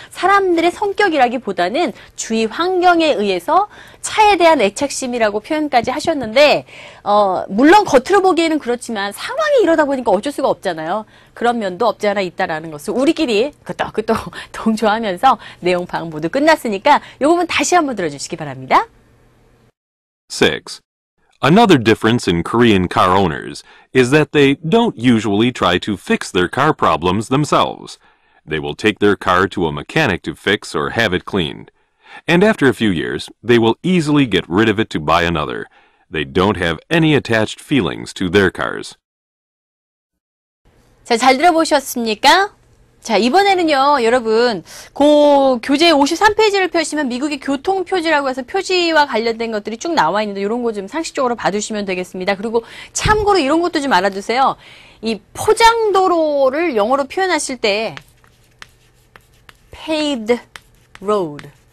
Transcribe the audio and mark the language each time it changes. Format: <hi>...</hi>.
<ko>사람들의 성격이라기보다는 주위 환경에 의해서 차에 대한 애착심이라고 표현까지 하셨는데 물론 겉으로 보기에는 그렇지만 상황이 이러다 보니까 어쩔 수가 없잖아요. 그런 면도 없지 않아 있다라는 것을 우리끼리 끄떡끄떡 동조하면서 내용 파악 모두 끝났으니까 이 부분 다시 한번 들어주시기 바랍니다.</ko> <en>6. Another difference in Korean car owners is that they don't usually try to fix their car problems themselves. They will take their car to a mechanic to fix or have it cleaned. And after a few years, they will easily get rid of it to buy another. They don't have any attached feelings to their cars.</en> <ko>자, 잘 들어보셨습니까? 자, 이번에는요, 여러분, 교재 53페이지를 펴시면 미국의 교통표지라고 해서 표지와 관련된 것들이 쭉 나와 있는데, 이런 거 좀 상식적으로 봐두시면 되겠습니다. 그리고 참고로 이런 것도 좀 알아두세요. 이 포장도로를 영어로 표현하실 때, paved road.</ko>